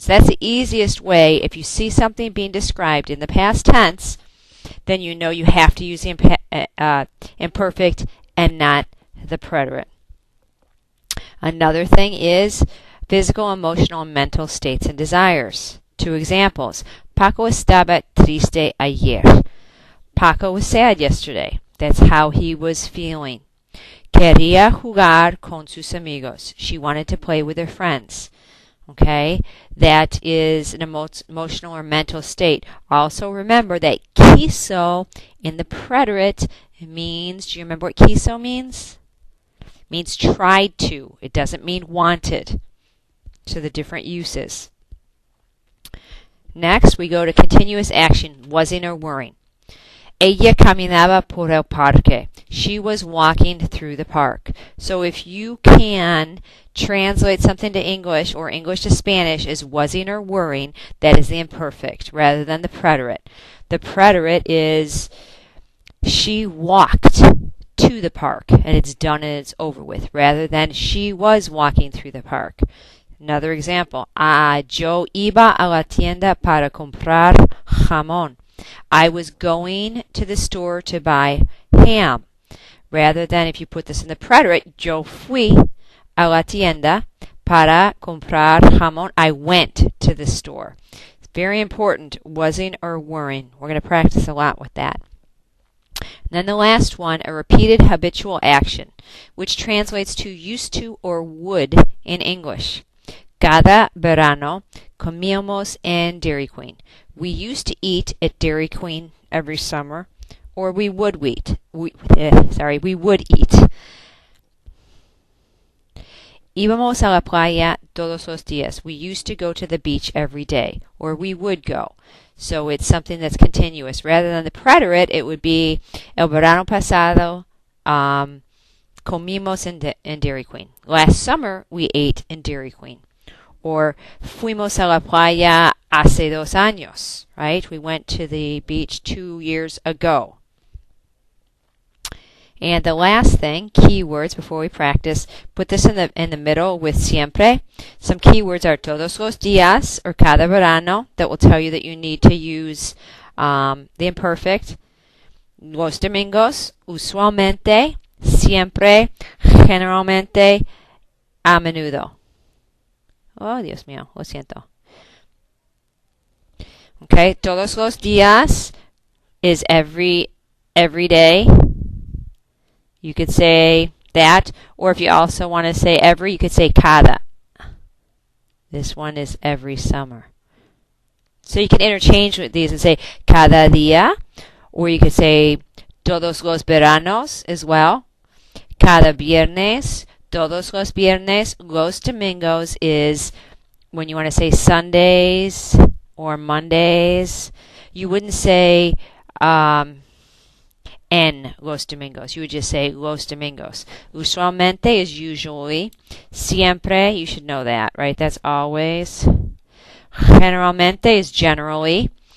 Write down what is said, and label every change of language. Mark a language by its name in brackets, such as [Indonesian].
[English] So that's the easiest way. If you see something being described in the past tense, then you know you have to use the imperfect and not the preterite. Another thing is physical, emotional, and mental states and desires. Two examples. [Spanish] Paco estaba triste ayer. [English] Paco was sad yesterday. That's how he was feeling. [Spanish] Quería jugar con sus amigos. [English] She wanted to play with her friends. Okay, that is an emotional or mental state. Also remember that quiso in the preterite means, do you remember what quiso means? It means tried to. It doesn't mean wanted. So the different uses. Next, we go to continuous action, wasing or weren't. [Spanish] Ella caminaba por el parque. [English] She was walking through the park. So if you can translate something to English or English to Spanish as wasing or weren't, that is the imperfect rather than the preterite. The preterite is she walked to the park and it's done and it's over with, rather than she was walking through the park. Another example. [Spanish] Yo iba a la tienda para comprar jamón. [English] I was going to the store to buy ham. Rather than if you put this in the preterite, [Spanish] yo fui a la tienda para comprar jamón. [English] I went to the store. It's very important, wasn't or weren't. We're going to practice a lot with that. And then the last one, a repeated habitual action, which translates to used to or would in English. [Spanish] Cada verano comíamos en Dairy Queen. [English] We used to eat at Dairy Queen every summer, or we would eat. We would eat. [Spanish] Íbamos a la playa todos los días. [English] We used to go to the beach every day, or we would go. So it's something that's continuous. Rather than the preterite, it would be [Spanish] el verano pasado comimos en Dairy Queen. [English] Last summer, we ate in Dairy Queen. [Spanish] Or fuimos a la playa hace 2 años, right? [English] We went to the beach 2 years ago. And the last thing, keywords before we practice, put this in the middle with siempre. Some keywords are todos los días or cada verano that will tell you that you need to use the imperfect. [Spanish] Los domingos, usualmente, siempre, generalmente, a menudo. Oh, Dios mío, lo siento. [English] Okay, todos los días is every day. You could say that, or if you also want to say every, you could say cada. This one is every summer. So you can interchange with these and say cada día, or you could say todos los veranos as well. [Spanish] Cada viernes, todos los viernes. [English] Los domingos is when you want to say Sundays or Mondays. You wouldn't say en los domingos. You would just say los domingos. Usualmente is usually. Siempre, you should know that, right? That's always. Generalmente is generally.